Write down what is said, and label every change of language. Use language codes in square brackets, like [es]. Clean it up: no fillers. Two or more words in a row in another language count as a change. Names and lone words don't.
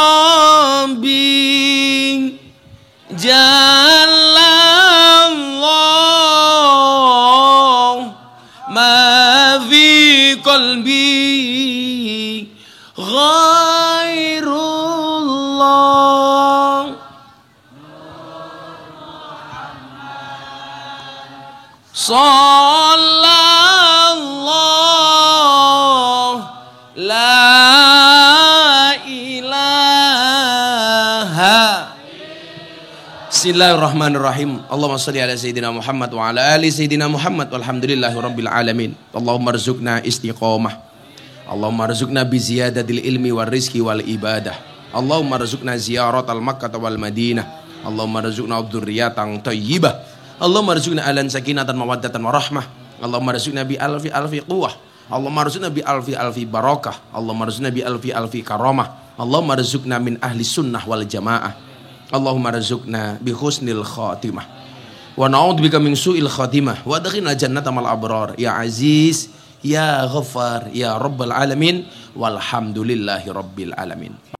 [ar] ربي جل الله ما في قلبي غير الله صلى الله لا إله. بسم الله الرحمن الرحيم. اللهم صل على سيدنا محمد وعلى آل سيدنا محمد والحمد لله رب العالمين. اللهم ارزقنا استقامة. اللهم ارزقنا بزيادة العلم والرزق والعبادة. اللهم ارزقنا زيارة مكة والمدينة. اللهم ارزقنا ذرية طيبة. اللهم ارزقنا ألان سكينة ومودة ورحمة. اللهم ارزقنا بألف قوة. اللهم ارزقنا بألف بركة. اللهم ارزقنا بألف كرامة. اللهم ارزقنا من أهل السنة والجماعة. اللهم ارزقنا بحسن الخاتمة. ونعوذ بك من سوء الخاتمة. وأدخلنا جنة مع الأبرار. يا عزيز، يا غفار، يا رب العالمين. والحمد لله رب العالمين.